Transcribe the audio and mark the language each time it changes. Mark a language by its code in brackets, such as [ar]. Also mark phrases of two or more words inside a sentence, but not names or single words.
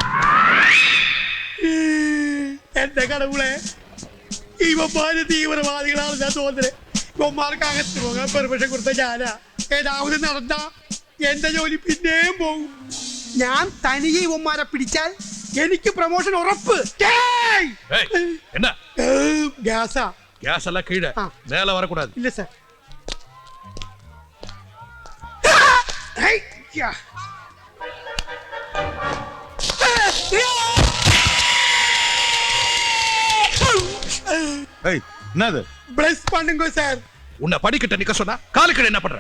[ml] എന്റെ കടവുളെ, ഇവന്മാര് തീവ്രവാദികളാണ് ഞാൻ തോന്നുന്നത്. ഇവന്മാർക്ക് അകത്ത് പോകാൻ പെർമിഷൻ കൊടുത്ത ഞാനാ. ഏതാവത് നടന്ന എന്റെ ജോലി പിന്നെയും പോകും. ഞാൻ തനിയെ ഇവന്മാരെ പിടിച്ചാൽ എനിക്ക് പ്രൊമോഷൻ ഉറപ്പ്. [ta] என்ன [ml] ഗ്യാസാ? [ta] கேஸ் எல்லாம் கீழே ஆ. மேல வரக்கூடாது. [ml] ഇല്ല സാർ. [ta] என்னது ப்ளஸ் பண்ணுங்க சார். உன்னை படிக்கிட்ட நிக்க சொன்னா காலுக்கு என்ன பண்ற?